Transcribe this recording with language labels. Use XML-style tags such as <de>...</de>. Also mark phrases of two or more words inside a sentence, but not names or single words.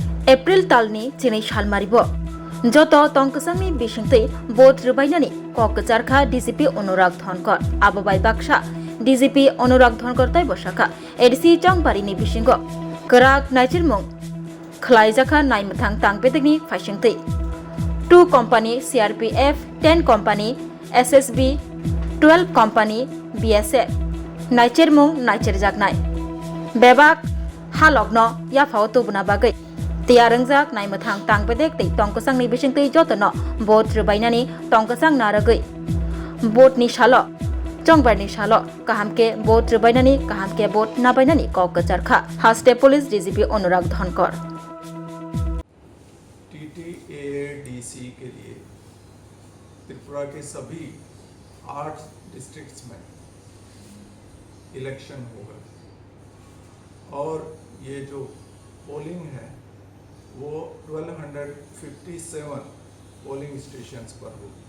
<trp>एप्रिल तालनि चिनै सालमारिबो जत तंकसांनि बिसिंतै बोट रुबायनानि ककचारखा डीजीपी अनुराग धनकर आबोबाय बाक्सा डीजीपी अनुराग धनकर तै बसाखा एडीसी चांबारिनि बिसिंगो कराक नाइचिरमुं खलायजाखा नायमथां तांपेदनि फाइसिंतै 2 कंपनी सीआरपीएफ 10 कंपनी एसएसबी 12 कंपनी बीएसएफ नाइचिरमुं नाइचिरजागनाय बेबाक हालग्न याफाव तुबुना बागै तियारंजाक नायमथां तांपेदेक तै तंकसांनि बिसिंतै जतन बोट रुबायनानि तंकसां नारगै बोटनि सालो चंबारनि सालो काहामके बोट रुबायनानि काहामके बोट नाबायनानि ककचारखा हास्टे पुलिस डीजीपी अनुराग धनकर</trp> <hi>टीटीएडीसी के लिए त्रिपुरा के सभी 8 डिस्ट्रिक्ट्स में इलेक्शन होगा और ये जो पोलिंग है वो 1257</hi> <en>polling stations</en> <hi>पर होगी।</hi>